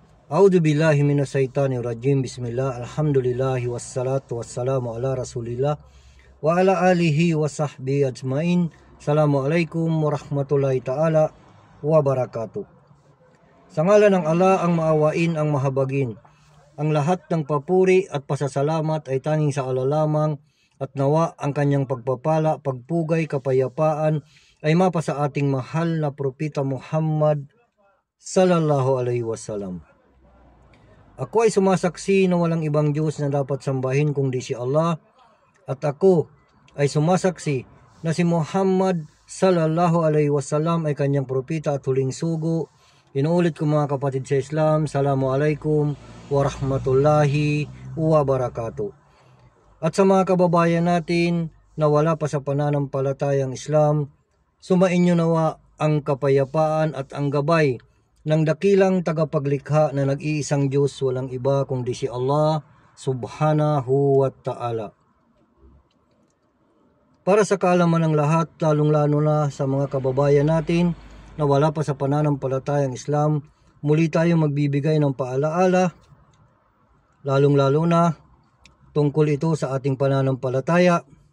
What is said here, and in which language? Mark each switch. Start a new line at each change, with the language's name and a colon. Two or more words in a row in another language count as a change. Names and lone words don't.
Arabic: أعوذ بالله من الشيطان الرجيم. بسم الله. الحمد لله والصلاة والسلام على رسول الله وعلى آله وصحبه أجمعين. السلام عليكم ورحمة الله تعالى وبركاته.
Filipino: Sa ngalan ng Allah ang maawain, ang mahabagin. Ang lahat ng papuri at pasasalamat ay tanging sa Allah lamang, at nawa ang kanyang pagpapala, pagpugay, kapayapaan ay mapa sa ating mahal na propeta Muhammad
Arabic: صلى الله عليه وسلم.
Filipino: Ako ay sumasaksi na walang ibang Diyos na dapat sambahin kundi si Allah, at ako ay sumasaksi na si Muhammad
Arabic: صلى الله عليه وسلم
Filipino: ay kanyang propeta at huling sugo. Inuulit ko mga kapatid sa Islam,
Arabic: السلام عليكم ورحمة الله وبركاته.
Filipino: At sa mga kababayan natin na wala pa sa pananampalatayang Islam, sumainyo nawa ang kapayapaan at ang gabay ng dakilang tagapaglikha na nag-iisang Diyos, walang iba kundi si Allah
Arabic: سبحانه وتعالى.
Filipino: Para sa kaalaman ng lahat, lalong-lalo na sa mga kababayan natin na wala pa sa pananampalatayang Islam, muli tayo magbibigay ng paalaala, lalong-lalo na tungkol ito sa ating pananampalataya,